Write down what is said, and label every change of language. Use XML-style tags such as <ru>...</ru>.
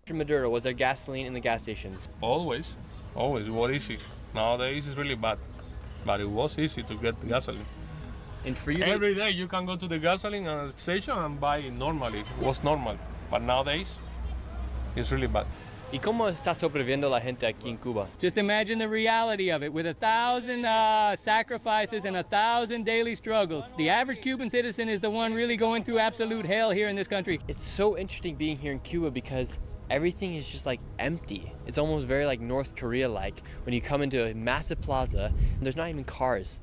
<en>Maduro, was there gasoline in the gas stations? Always. It was easy. Nowadays it's really bad, but it was easy to get gasoline. And for you, every day you can go to the gasoline station and buy it normally. It was normal, but nowadays it's really bad.</en> <es>¿Y cómo está sobreviviendo la gente aquí en Cuba?</es> <en>Just imagine the reality of it. With 1,000 sacrifices and 1,000 daily struggles, the average Cuban citizen is the one really going through absolute hell here in this country. It's so interesting being here in Cuba because everything is just like empty. It's almost very like North Korea-like when you come into a massive plaza and there's not even cars.</en>